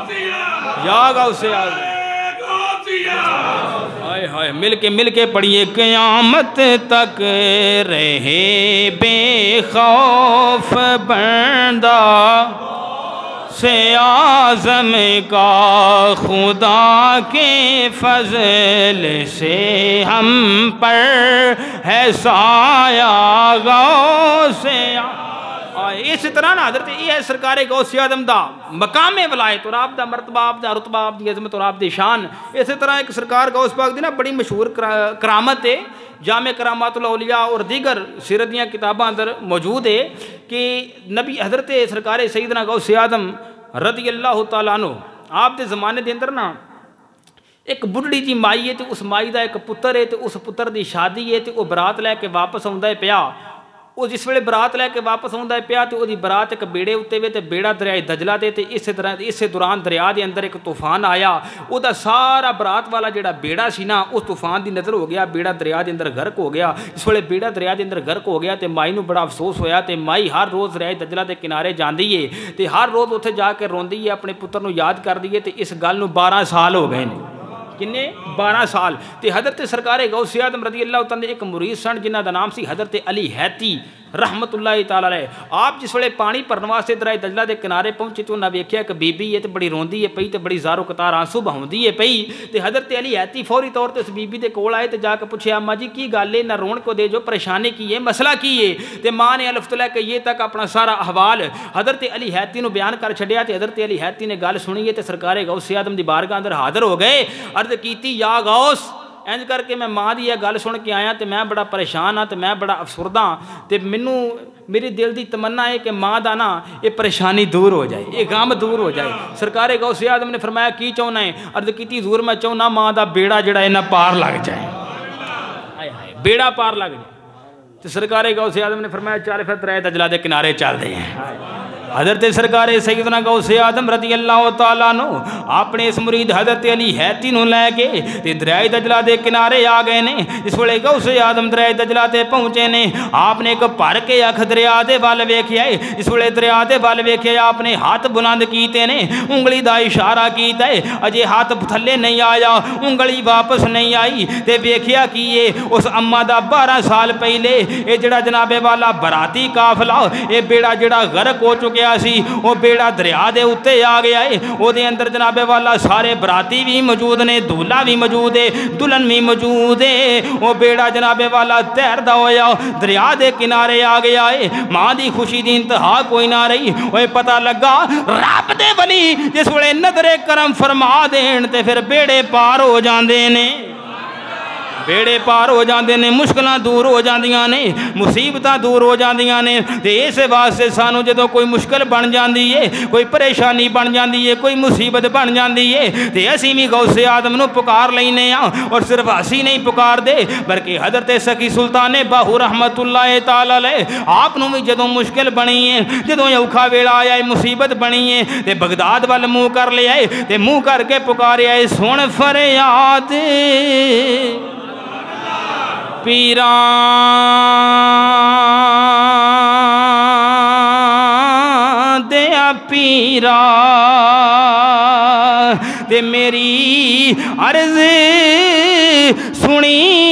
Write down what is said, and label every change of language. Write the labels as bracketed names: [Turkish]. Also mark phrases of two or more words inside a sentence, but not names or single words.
[Urdu] یا غوث اعظم مل کے پڑھیے قیامت تک رہے بے خوف بندہ سے اعظم کا, خدا کے فضل سے ہم پر ہے سایہ غوث. [Punjabi] اس طرح نا حضرت یہ ہے سرکار غوث اعظم دا مقام ولایت اور آپ دا مرتبہ, آپ دا رتبہ, آپ دی عظمت اور آپ دی شان. اسی طرح ایک سرکار غوث پاک دی نا بڑی مشہور کرامت ہے, جامع کرامات الاولیاء اور دیگر سیرت دیاں کتاباں اندر موجود ہے کہ نبی حضرت سرکار سیدنا غوث اعظم [Arabic] رضی اللہ تعالیٰ عنہ [Punjabi] آپ دے زمانے دے اندر نا ایک بڑھڑی جی مائی ہے, تے اس مائی دا ایک پتر ہے, تے اس پتر دی شادی ہے, تے وہ برات لے کے واپس آوندا ہے پیا. وہ جس ویلے برات لے کے واپس آوندا ہے پیا تے وہ دی برات ایک بیڑے اتے وے تے بیڑا دریائے دجلہ دے, تے اس دوران دریا دے اندر ایک طوفان آیا, وہ دا سارا برات والا جڑا بیڑا سی نا اس طوفان دی نظر ہو گیا, بیڑا دریا دے اندر غرق ہو گیا. اس ویلے بیڑا دریا دے اندر غرق ہو گیا تے مائی نو بڑا افسوس ہویا, تے مائی ہر روز دریائے دجلہ دے کنارے جاندی ہے, تے ہر روز اتھے جا کے روندی ہے, اپنے پتر نو یاد کر دی ہے. تے اس گل نو 12 سال ہو گئے نے. کنے 12 سال. تے حضرت سرکار غوث اعظم [Arabic] رضی اللہ تعالیٰ [Punjabi] ایک مرید سن جنہ دا نام سی حضرت علی حیتی [Arabic] رحمت اللہ تعالیٰ علیہ. [Punjabi] آپ جس ویلے پانی بھرن واسطے دریا دجلہ دے کنارے پہنچے تو انہاں ویکھیا کہ بی بی ہے تے بڑی روندی ہے پئی تے بڑی زارو قطار آنسو بہاوندی ہے پئی. تے حضرت علی حیتی فوری طور تے اس بی بی دے کول آئے تے جا کے پوچھیا اماں جی کی گل ہے, نہ رون کو دے جو, پریشانی کی ہے, مسئلہ کی ہے. تے ماں نے الف لے کے یہ تک اپنا سارا احوال حضرت علی حیتی نو بیان کر چھڈیا. تے حضرت علی حیتی نے گل سنی ہے تے سرکار غوث اعظم دی بارگاہ اندر حاضر ہو گئے. عرض کیتی یا غوث انج کر کے میں ماں دی یہ گل سن کے آیا تے میں بڑا پریشان ہاں, تے میں بڑا افسردہ ہاں, تے مینوں میری دل دی تمنا ہے کہ ماں دا نا یہ پریشانی دور ہو جائے, یہ غم دور ہو جائے. سرکار غوث اعظم نے فرمایا کی چاہنا ہے؟ عرض کیتی حضور میں چاہنا ماں دا بیڑا جڑا ہے نا پار لگ جائے. بیڑا پار لگ جائے. تو سرکار غوث اعظم نے فرمایا چل پھر دریا دجلہ دے کنارے چل دے ہیں. حضرت سرکار سیدنا غوث اعظم [Arabic] رضی اللہ تعالیٰ عنہ [Punjabi] اپنے اس مرید حضرت علی حیتی نو لے کے تے دریا دجلہ دے کنارے آ گئے نے. اس ویلے غوث اعظم دریا دجلہ تے پہنچے نے. آپ نے ایک بھر کے اکھ دریا دے ول ویکھیا ہے. اس ویلے دریا دے ول ویکھیا, آپ نے ہاتھ بلند کیتے نے, انگلی دا اشارہ کیتا ہے, اجے ہاتھ تھلے نہیں آیا, انگلی واپس نہیں آئی. تے ویکھیا کیے اس اما دا 12 سال پہلے اے جڑا جناب والا براتی قافلہ اے بیڑا جڑا غرق ہو چکا واقعہ سی وہ بیڑا دریا دے اتے آ گیا ہے اوہدے اندر جنابے والا سارے براتی بھی موجود نے دولہا بھی موجود ہے دلہن بھی موجود ہے وہ بیڑا جنابے والا تیردا ہویا دریا دے کنارے آ گیا ہے ماں دی خوشی دی انتہا کوئی نہ رہی اوئے پتا لگا رب دے ولی جس ویلے نظرے کرم فرما دین تے پھر بیڑے پار ہو جاندے نے [Urdu] بیڑے پار ہو جاتے ہیں [Punjabi] مشکلاں دور ہو جاندیاں نے مصیبتاں دور ہو جاندیاں نے تے اس واسطے سانوں جدوں [Urdu] کوئی مشکل بن جاتی ہے کوئی پریشانی بن جاتی ہے کوئی مصیبت بن جاتی ہے [Punjabi] تو اسیں بھی غوث اعظم نوں پکار لینے اور صرف اسیں نہیں پکاردے بلکہ حضرت سخی سلطان باہو [Arabic] رحمت اللہ تعالیٰ علیہ [Punjabi] آپ نوں بھی جدوں مشکل بنی ہے جدوں اوکھا ویلا آیا ہے مصیبت بنی ہے تو بغداد وال منہ کر لیا ہے تو منہ کر کے پکاریا ہے سن فریاد پیرا دیا پیرا تے میری عرض سنی